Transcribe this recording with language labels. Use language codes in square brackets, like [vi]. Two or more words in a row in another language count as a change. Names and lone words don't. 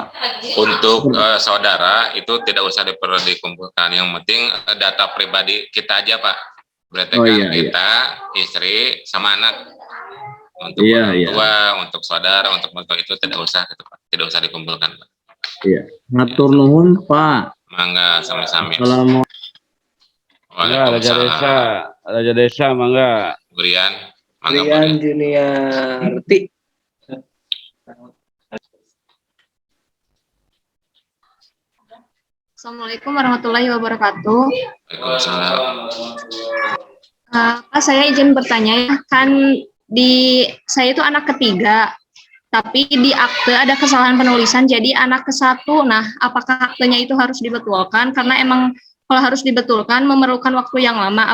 [id] Untuk saudara itu tidak usah dikumpulkan, yang penting data pribadi kita aja Pak. Berarti kan kita, istri, sama anak. Untuk orang tua, untuk saudara, untuk mertua itu tidak usah gitu Pak. Tidak usah dikumpulkan Pak. Iya. [su] Matur nuhun Pak. Mangga sami-sami. [id] Raja Desa, mangga. Burian, mangga Burian Juniarti. [ar] السلام عليكم ورحمة الله وبركاته. Waalaikumsalam. [id] Pak, saya izin bertanya ya, kan saya itu anak ketiga, tapi di akte ada kesalahan penulisan jadi anak ke-1. Nah, apakah aktenya itu harus dibetulkan? Karena emang kalau harus dibetulkan memerlukan waktu yang lama.